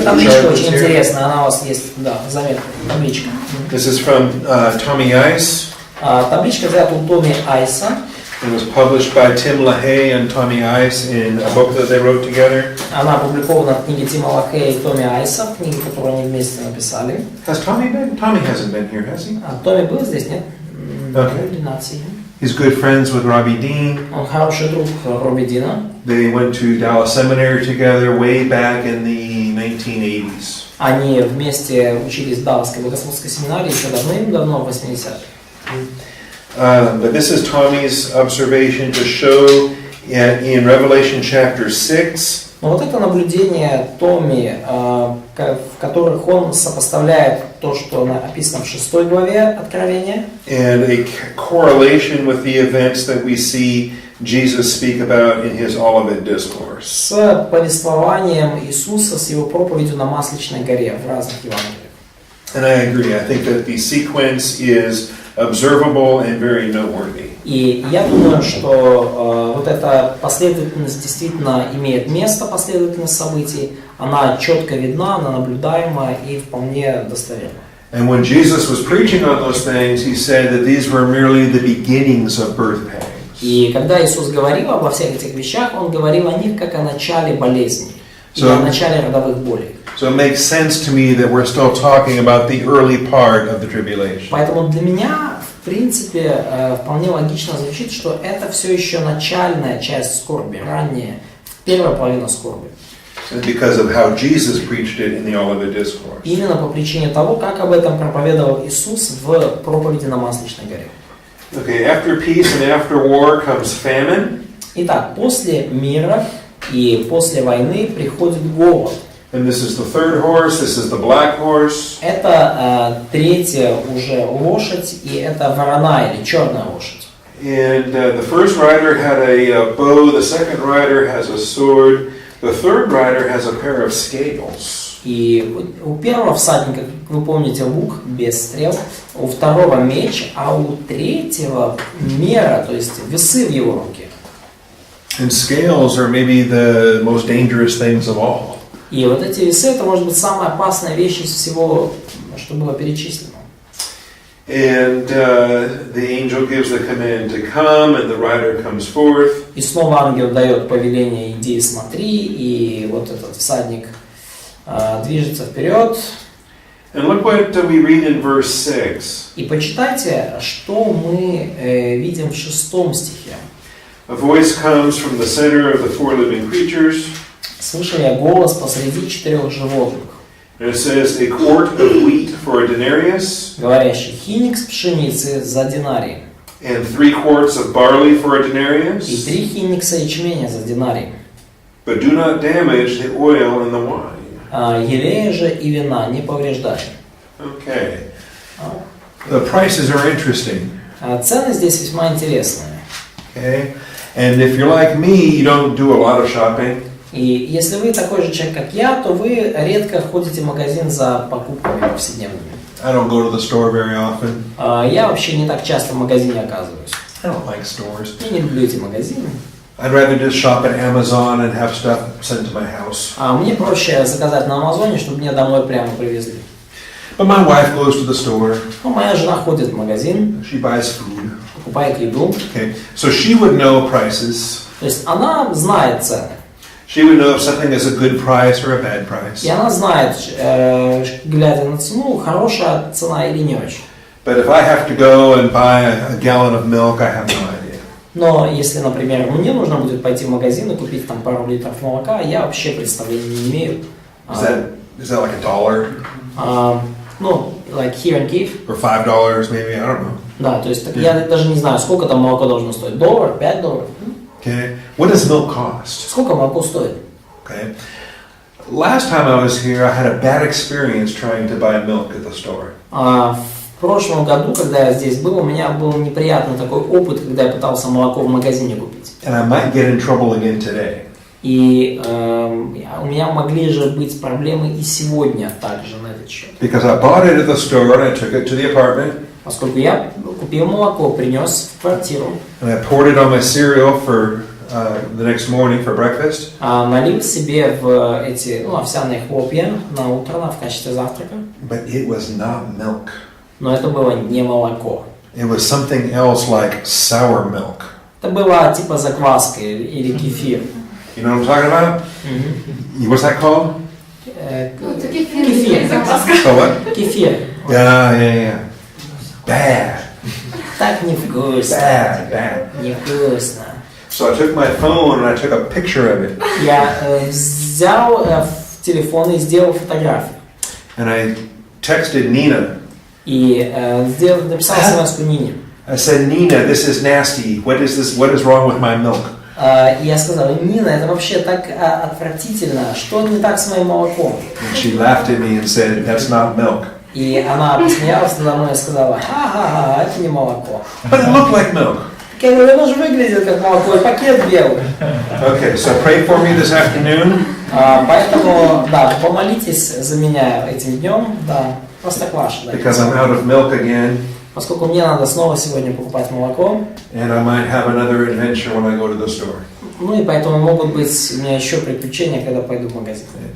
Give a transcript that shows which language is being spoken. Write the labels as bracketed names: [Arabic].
[Russian] табличка очень интересная, она у вас есть, да, заметка, табличка. [English] This is from Tommy Ice. [Russian] Табличка взята у Томми Айса. [English] It was published by Tim LaHaye and Tommy Ice in a book that they wrote together. [Russian] Она опубликована в книге Тима Лахея и Томми Айса, в книге, которую они вместе написали. [English] Has Tommy been? Tommy hasn't been here, has he? [Russian] Томми был здесь, нет? [English] Okay. He's good friends with Robbie Dean. [Russian] Он хороший друг Робби Дина. [English] They went to Dallas Seminary together way back in the 1980s. [Russian] Они вместе учились в Далласской богословской семинарии еще давным-давно, в 80-х. [English] But this is Tommy's observation to show in Revelation chapter 6. [Russian] Но вот это наблюдение Томми, в которых он сопоставляет то, что написано в 6 главе Откровения. [English] And a correlation with the events that we see Jesus speak about in his Olivet discourse. [Russian] С повествованием Иисуса, с его проповедью на Масличной горе в разных Евангелиях. [English] And I agree. I think that the sequence is observable and very noteworthy. [Russian] И я думаю, что вот эта последовательность действительно имеет место, последовательность событий. Она четко видна, она наблюдаема и вполне достоверна. [English] And when Jesus was preaching on those things, he said that these were merely the beginnings of birth pangs. [Russian] И когда Иисус говорил обо всех этих вещах, Он говорил о них как о начале болезни, и о начале родовых болей. [English] So it makes sense to me that we're still talking about the early part of the tribulation. [Russian] Поэтому для меня, в принципе, вполне логично звучит, что это все еще начальная часть скорби, ранняя, первая половина скорби. [English] Because of how Jesus preached it in the Olivet discourse. [Russian] Именно по причине того, как об этом проповедовал Иисус в проповеди на Масличной горе. [English] Okay, after peace and after war comes famine. [Russian] Итак, после мира и после войны приходит голод. [English] And this is the third horse, this is the black horse. [Russian] Это третья уже лошадь, и это вороная или черная лошадь. [English] And the first rider had a bow, the second rider has a sword, the third rider has a pair of scales. [Russian] И у первого всадника, как вы помните, лук без стрел, у второго меч, а у третьего мера, то есть весы в его руке. [English] And scales are maybe the most dangerous things of all. [Russian] И вот эти весы, это может быть самая опасная вещь из всего, что было перечислено. [English] And the angel gives the command to come, and the rider comes forth. [Russian] И снова ангел дает повеление: иди и смотри, и вот этот всадник движется вперед. [English] And look what we read in verse 6. [Russian] И почитайте, что мы видим в 6 стихе. [English] A voice comes from the center of the four living creatures. [Russian] Слышал я голос посреди 4 животных. [English] And it says, a quart of wheat for a denarius, [Russian] говорящий: хиник с пшеницы за динарий, [English] and 3 quarts of barley for a [Russian] и [English] denarius. [Russian] 3 хиникса ячменя за динарий. [English] But do not damage the oil and the wine. [Russian] Елея же и вина не повреждай. [English] Okay. The prices are interesting. [Russian] Цены здесь весьма интересные. [English] Okay. And if you're like me, you don't do a lot of shopping. [Russian] И если вы такой же человек, как я, то вы редко ходите в магазин за покупками повседневными. [English] I don't go to the store very often. [Russian] Я вообще не так часто в магазине оказываюсь. [English] I don't like stores. [Russian] Я не люблю эти магазины. [English] I'd rather just shop at Amazon and have stuff sent to my house. [Russian] Мне проще заказать на Амазоне, чтобы мне домой прямо привезли. [English] But my wife goes to the store. [Russian] Моя жена ходит в магазин, [English] She buys food. [Russian] покупает еду. [English] Okay. So she would know prices. [Russian] То есть она знает цены. [English] She would know if something is a good price or a bad price. [Russian] И она знает, глядя на цену, хорошая цена или не очень. [English] But if I have to go and buy a gallon of milk, I have no idea. [Russian] Но если, например, мне нужно будет пойти в магазин и купить там пару литров молока, я вообще представления не имею. [English] Is that like $1? Ну, like here in Kiev. Or $5 maybe, I don't know. [Russian] Да, то есть я даже не знаю, сколько там молоко должно стоить. [English] $1, $5. Okay. What does milk cost? [Russian] Сколько молоко стоит? [English] Okay. Last time I was here, I had a bad experience trying to buy milk at the store. [Russian] В прошлом году, когда я здесь был, у меня был неприятный такой опыт, когда я пытался молоко в магазине купить. [English] And I might get in trouble again today. [Russian] И у меня могли же быть проблемы и сегодня также на этот счет. [English] Because I bought it at the store and I took it to the apartment. [Russian] Поскольку я купил молоко, принес в квартиру. [English] And I poured it on my cereal for the next morning for breakfast. [Russian] Налил себе в эти овсяные хлопья на утро в качестве завтрака. [English] But it was not milk. [Russian] Но это было не молоко. [English] It was something else like sour milk. [Russian] Это было типа закваска или кефир. [English] You know what I'm talking about? What's that called? [Russian] Кефир. [English] So what? [Russian] Кефир. [English] Yeah. Bad. [Russian] Так невкусно. [English] Bad. [Russian] Невкусно. [English] So I took my phone and I took a picture of it. [Russian] Я взял в телефон и сделал фотографию. [English] And I texted Nina. [Russian] И написал смс-ку Нине. [English] I said, Nina, this is nasty. What is wrong with my milk? [Russian] И я сказал: Нина, это вообще так отвратительно. Что не так с моим молоком? [English] And she laughed at me and said, that's not milk. [Russian] И она посмеялась надо мной и сказала: ха-ха-ха, это не молоко. [English] But it looked like milk. [Russian] Я говорю: оно же выглядит как молоко, и пакет белый. [English] Okay, so pray for me this afternoon. [Russian] Поэтому, да, помолитесь за меня этим днем, да, простокваша. [English] Because I'm out of milk again. [Russian] Поскольку мне надо снова сегодня покупать молоко. [English] And I might have another adventure when I go to the store. [Russian] Ну и поэтому могут быть у меня еще приключения, когда пойду в магазин.